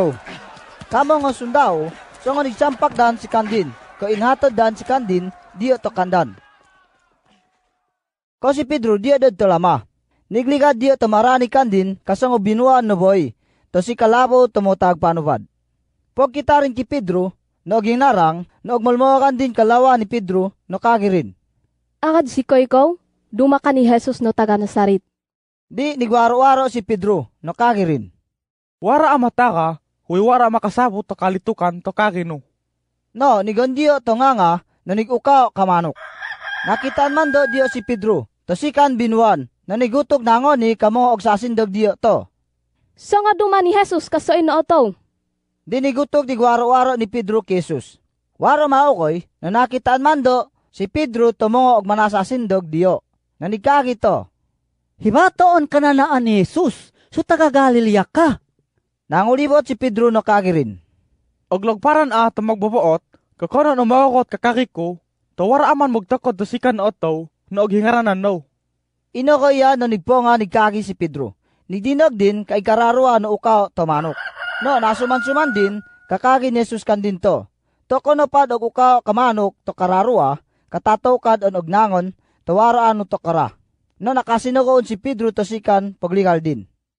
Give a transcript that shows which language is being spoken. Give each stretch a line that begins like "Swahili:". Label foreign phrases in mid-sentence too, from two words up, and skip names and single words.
Agusan Manobo: Kamo nga sundao, so nga nigsampak dan si kandin, ko inhatod dan si kandin, diyo to kandan. Ko si Pedro diyo to lama. Nigligad diyo to marani kandin, kasang binuan no boy, to si kalabo tumutag panubad. Pag kita rin ki Pedro, no ginarang, no agmalmawakan din kalawa ni Pedro, no kagirin. Akad si Koyko, duma ka ni Jesus no taga Nazaret. Di nigwaro-waro si Pedro, no kagirin. Wara amata ka, huy wara makasabot to kalitukan to kagino. No, nigondiyo to nga, no nigukaw kamanok. Nakitaan man do diyo si Pedro, to sikan binuan, na nigutog nangon ni kamo og sasindog diyo to. So nga duma ni Jesus kaso inooto. Dinigutog di waro-waro ni Pedro Jesus. Waro maukoy, na nakitaan man do, si Pedro tumungo og manasasindog diyo. Nanigkagi to. Hibatoon ka na naan ni Jesus, so taga Galilea ka. Nangulibot si Pedro no kagirin. Og lagparan to magbabuot, kakonon umawakot kakakiko, to wara aman magtakod to sikan na otaw, na og hingaranan no. Ino ko iya no nigponga nigkagi si Pedro. Nigdinog din kay kararua no ukaw tomanok. No, nasuman-suman din, kakagi ni Jesus kan din to. To kono pad og ukaw kamanok to kararua, katataw kad on og nangon, to waraan no to kara. No nakasinugoon si Pedro to sikan pagligal din.